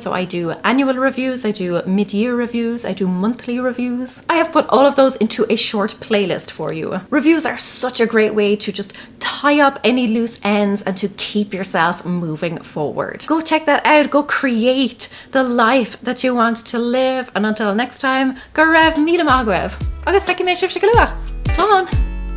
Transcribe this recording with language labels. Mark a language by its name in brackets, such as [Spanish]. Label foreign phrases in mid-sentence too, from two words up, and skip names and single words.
[English] So I do annual reviews, I do mid-year reviews, I do monthly reviews. I have put all of those into a short playlist for you. Reviews are such a great way to just tie up any loose ends and to keep yourself moving forward. Go check that out. Go create the life that you want to live. And until next time, [Irish] go raibh míle maith. Agus feici mé sibh se go luath. Slán.